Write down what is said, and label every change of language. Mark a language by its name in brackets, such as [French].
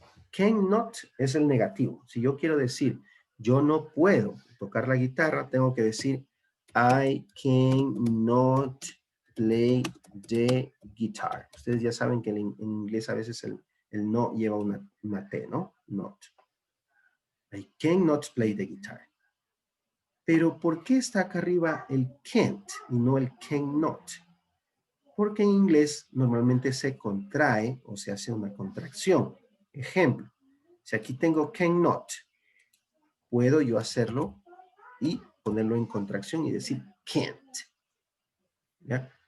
[Spanish] Cannot es el negativo. Si yo quiero decir, yo no puedo tocar la guitarra, tengo que decir, [English] I cannot play the guitar. [Spanish] Ustedes ya saben que en inglés a veces el no lleva una T, ¿no? [English] Not. I cannot play the guitar. [Spanish] Pero ¿por qué está acá arriba el can't y no el cannot? Porque en inglés normalmente se contrae o se hace una contracción. Ejemplo, si aquí tengo cannot, puedo yo hacerlo y ponerlo en contracción y decir can't. ¿Ya?